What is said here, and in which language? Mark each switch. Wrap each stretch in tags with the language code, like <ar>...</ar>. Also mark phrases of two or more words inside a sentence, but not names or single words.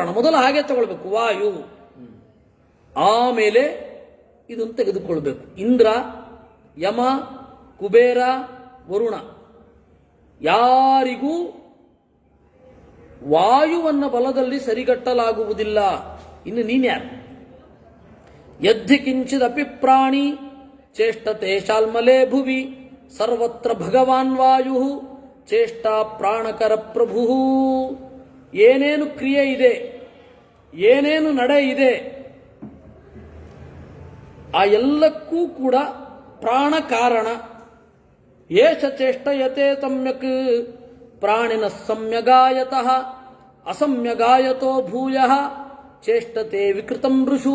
<kn>ಮೊದಲು ಹಾಗೆ ತಗೊಳ್ಬೇಕು, ವಾಯು, ಆಮೇಲೆ ಇದನ್ನು ತೆಗೆದುಕೊಳ್ಬೇಕು. ಇಂದ್ರ, ಯಮ, ಕುಬೇರ, ವರುಣ, ಯಾರಿಗೂ ವಾಯುವನ್ನ ಬಲದಲ್ಲಿ ಸರಿಗಟ್ಟಲಾಗುವುದಿಲ್ಲ. ಇನ್ನು ನೀನ್ಯಾರು?</kn> <sa>ಯದ್ಧಿ ಕಿಂಚಿದಪಿ ಪ್ರಾಣಿ ಚೇಷ್ಟತೆ ಶಾಲ್ಮಲೆ ಭುವಿ ಸರ್ವತ್ರ ಭಗವಾನ್ ವಾಯು ಚೇಷ್ಟಾ ಪ್ರಾಣಕರ ಪ್ರಭು.</sa> <kn>ಏನೇನು ಕ್ರಿಯೆ ಇದೆ, ಏನೇನು ನಡೆ ಇದೆ, ಆ ಎಲ್ಲಕ್ಕೂ ಕೂಡ ಪ್ರಾಣ ಕಾರಣ.</kn> <sa>ಏಷ ಚೇಷ್ಟಯತೆ ಸಮ್ಯಕ್ ಪ್ರಾಣಿನ ಸಮ್ಯಗಾಯತಃ ಅಸಮ್ಯಗಾಯತೋ ಭೂಯಃ ಚೇಷ್ಟತೆ ವಿಕೃತಂ ಋಷೂ.</sa>